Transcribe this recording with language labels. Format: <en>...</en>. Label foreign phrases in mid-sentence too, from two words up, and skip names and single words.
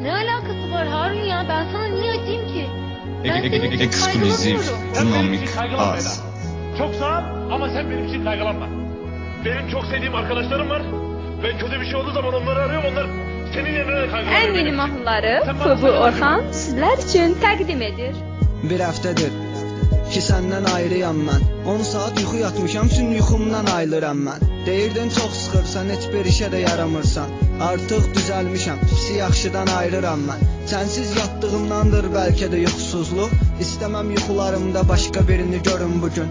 <tr>Ne alakası var Harun ya? Ben sana niye acıyım ki? Ben senin için Ekskluzif, kaygılanmıyorum. Sen benim için dinamik, kaygılanma az. Ela. Çok sağ ol ama sen benim için kaygılanma. Benim çok sevdiğim arkadaşlarım var. Ben kötü bir şey olduğu zaman onları arıyorum. Onlar senin yerine de kaygılanıyor.</tr> <az>En yeni mahnıları</az> <tr>Sen bana FB söyle.</tr> <az>Orxan sizler için təqdim edir. Bir həftədir ki səndən ayrıyam mən. 10 saat yuxu yatmışam, üçün yuxumdan ayılıram mən. Deyirdin çox sıxırsan, heç bir işə də yaramırsan. Artıq düzəlmişəm, pisi yaxşıdan ayırıram mən. Sənsiz yatdığımdandır bəlkə də yuxusuzluq. İstəməm yuxularımda başqa birini görüm bugün.</az>